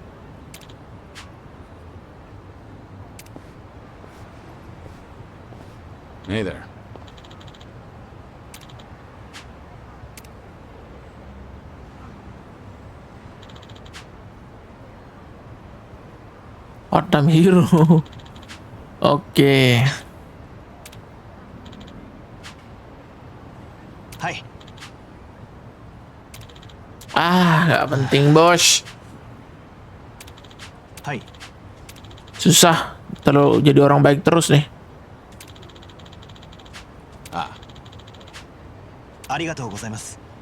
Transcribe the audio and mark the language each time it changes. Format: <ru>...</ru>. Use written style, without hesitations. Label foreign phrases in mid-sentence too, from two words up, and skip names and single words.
<en>Hey there. Part-time hero.</en> <id>Oke. Hai. Gak penting bos. Hai. Susah terlalu jadi orang baik terus nih.</id> <ja>ありがとうございます.</ja>